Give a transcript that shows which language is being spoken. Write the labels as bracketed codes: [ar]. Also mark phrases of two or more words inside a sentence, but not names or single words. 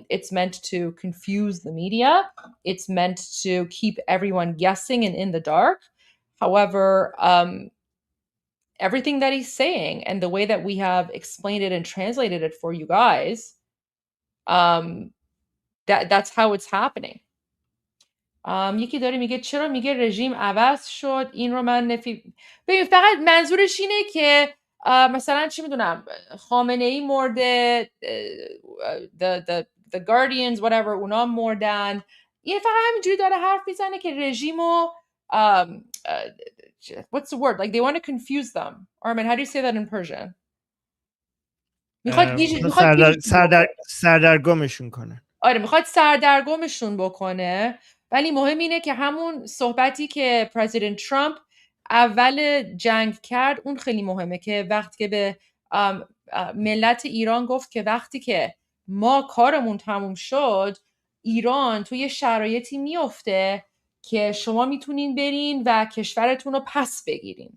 [en] It's meant to confuse the media. It's meant to keep everyone guessing and in the dark. However, everything that he's saying and the way that we have explained it and translated it for you guys, that's how it's happening. [fa] یکی داره میگه چرا میگه رژیم عوض شد این رو من ببین فقط منظورش اینه که مثلا چی میدونم خامنه ای مرده [en] the Guardians whatever [fa] اونا مردن یه فقط همینجوری داره حرف میزنه که رژیمو [en] what's the word like they want to confuse them. Armin, how do you say that in Persian? [fa] میخواد سردرگمشون کنه. آره میخواد سردرگمشون بکنه. ولی مهم اینه که همون صحبتی که پرزیدنت ترامپ اول جنگ کرد اون خیلی مهمه که وقتی که به ملت ایران گفت که وقتی که ما کارمون تموم شد ایران توی شرایطی میفته که شما میتونین برین و کشورتون رو پس بگیرین.